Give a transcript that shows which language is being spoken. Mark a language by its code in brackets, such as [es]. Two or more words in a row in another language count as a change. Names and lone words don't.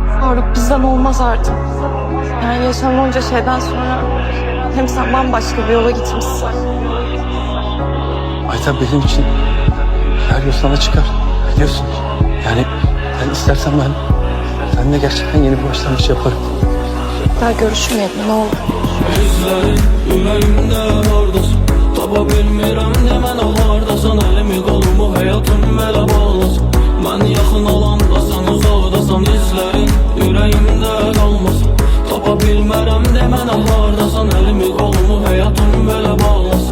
[tr] Faruk, bizden olmaz artık. Yani yaşanan onca şeyden sonra hem sen bambaşka bir yola gitmişsin. Ayten benim için her yol sana çıkar. Biliyorsun. Yani ben istersen seninle gerçekten yeni bir başlangıç yaparım. Daha görüşmeyelim, ne olur. İzlerin yüreğimde oradasın. [az] Tapa bilmirəm demən hardasan. Elimi qolumu həyatım belə bağlasın. Mən yaxın olanda sən uzaqdasan. [tr] İzlərin yüreğimdə [az] qalmasın. Tapa bilmərəm demən hardasan. Elimi qolumu həyatım belə bağlasın.